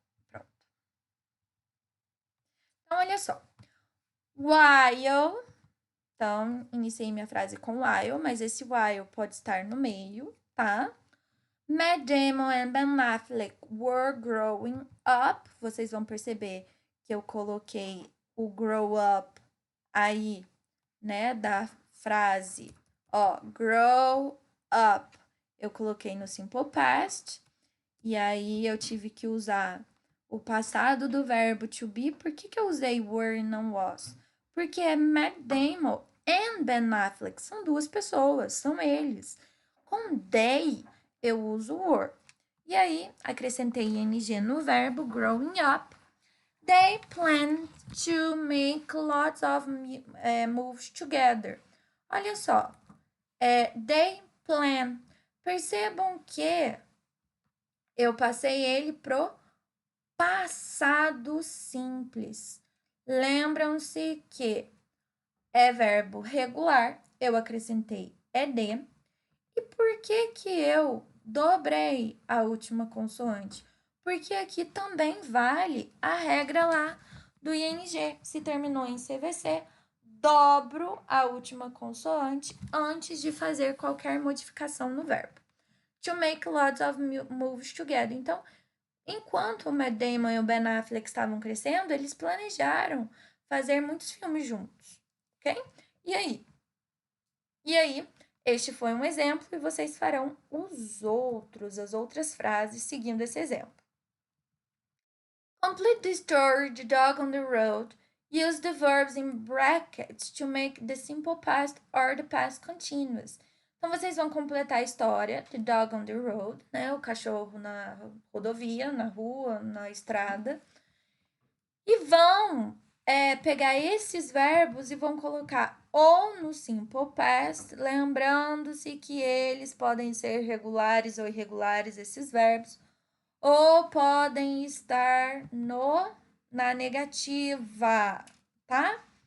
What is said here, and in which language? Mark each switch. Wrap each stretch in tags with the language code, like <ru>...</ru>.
<pt>Pronto. Então, olha só. While. Então, iniciei minha frase com while, mas esse while pode estar no meio, tá?</pt> <en>Matt Damon and Ben Affleck were growing up.</en> <pt>Vocês vão perceber que eu coloquei o grow up aí, né, da frase. Ó, grow up. Eu coloquei no simple past. E aí eu tive que usar o passado do verbo to be. Por que eu usei were e não was? Porque é Matt Damon and Ben Affleck. São duas pessoas, são eles. Com they, eu uso were. E aí, acrescentei ing no verbo growing up.</pt> <en>They plan to make lots of moves together.</en> <pt>Olha só.</pt> <en>They plan.</en> <pt>Percebam que eu passei ele pro passado simples. Lembram-se que é verbo regular, eu acrescentei ed. E por que eu dobrei a última consoante? Porque aqui também vale a regra lá do ing. Se terminou em CVC, dobro a última consoante antes de fazer qualquer modificação no verbo.</pt> <en>To make lots of moves together.</en> <pt>Então, enquanto o Matt Damon e o Ben Affleck estavam crescendo, eles planejaram fazer muitos filmes juntos, ok? E aí, este foi um exemplo e vocês farão as outras frases seguindo esse exemplo.</pt> <en>Complete the story, The Dog on the Road. Use the verbs in brackets to make the simple past or the past continuous.</en> <pt>Então, vocês vão completar a história, The Dog on the Road, né? O cachorro na rodovia, na rua, na estrada. E vão pegar esses verbos e vão colocar ou no simple past, lembrando-se que eles podem ser regulares ou irregulares, esses verbos, ou podem estar na negativa, tá?</pt>